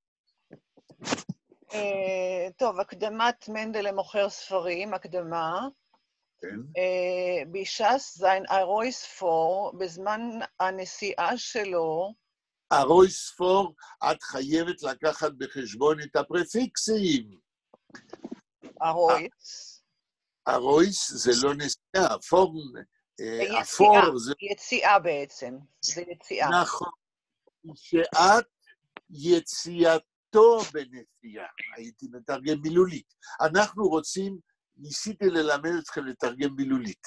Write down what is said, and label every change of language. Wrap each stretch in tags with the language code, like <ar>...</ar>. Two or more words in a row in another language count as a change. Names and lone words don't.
<he>טוב, הקדמת מנדלה מוכר ספרים, הקדמה. כן.</he> <yi>בישס זין ארויספור,</yi> <he>בזמן הנסיעה שלו, ארויספור, את חייבת לקחת בחשבון את הפרפיקסים. ארויס. ארויס זה לא נסיעה, פור, יציאה, זה... יציאה בעצם, זה יציאה. נכון, שאת יציאתו בנסיעה, הייתי מתרגם מילולית. אנחנו רוצים, ניסיתי ללמד אתכם לתרגם מילולית.</he>